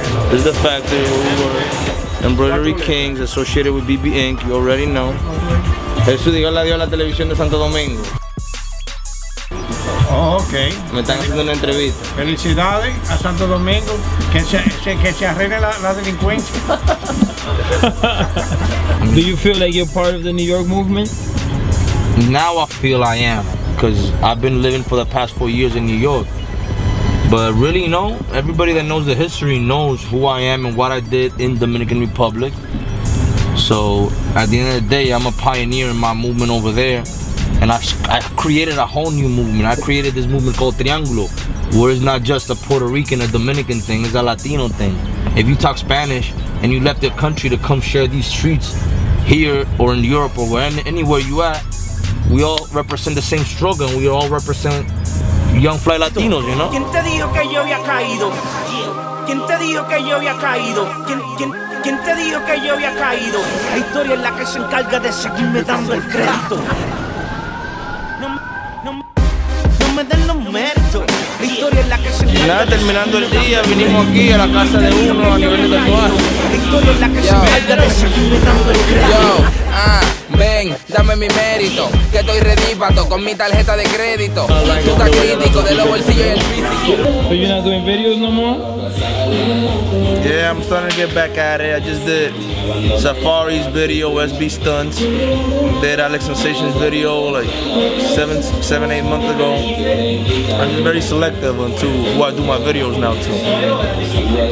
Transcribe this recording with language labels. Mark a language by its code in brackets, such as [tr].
[en] This is the factory where we work. Embroidery Kings, associated with BB Ink, you already know. [es] Eso diga la dio a la televisión de Santo Domingo. Oh, ok. Me están haciendo una entrevista. Felicidades a Santo Domingo, que se arregle la delincuencia. [en] Do you feel like you're part of the New York movement? Now I feel I am, because I've been living for the past 4 years in New York. But really, you know, everybody that knows the history knows who I am and what I did in Dominican Republic. So at the end of the day, I'm a pioneer in my movement over there. And I created a whole new movement. I created this movement called Triángulo, where it's not just a Puerto Rican or Dominican thing, it's a Latino thing. If you talk Spanish and you left your country to come share these streets here or in Europe or anywhere you at, we all represent the same struggle and we all represent young fly Latinos, you know? [es] ¿Quién te dijo que yo había caído? ¿Quién te dijo que yo había caído? ¿Quién te dijo que yo había caído? La historia es la que se encarga de seguirme dando el crédito. No me den los méritos. La historia es la que se encarga. Y nada, terminando el día, vinimos aquí a la casa de uno a nivel de tatuaje. La historia es la que se encarga de seguirme dando el crédito. Ven, dame mi mérito, que estoy redípato con mi tarjeta de crédito. Tú estás crítico de los bolsillos y el físico. [en] So you're not doing videos no more? Yeah, I'm starting to get back at it. I just did Safari's video, SB Stunts. Did Alex Sensation's video like 7-8 months ago. I'm just very selective onto who I do my videos now too.